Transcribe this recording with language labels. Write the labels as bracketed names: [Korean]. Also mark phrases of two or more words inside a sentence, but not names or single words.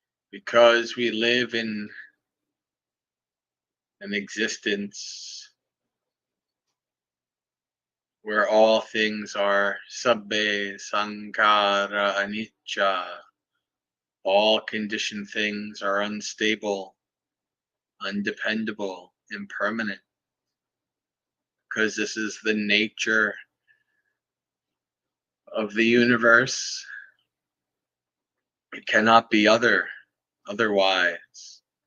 [English] Because we live in an existence where all things are [Pali] sabbe sankhara anicca, [English] all conditioned things are unstable, undependable, impermanent, because this is the nature of the universe. It cannot be otherwise.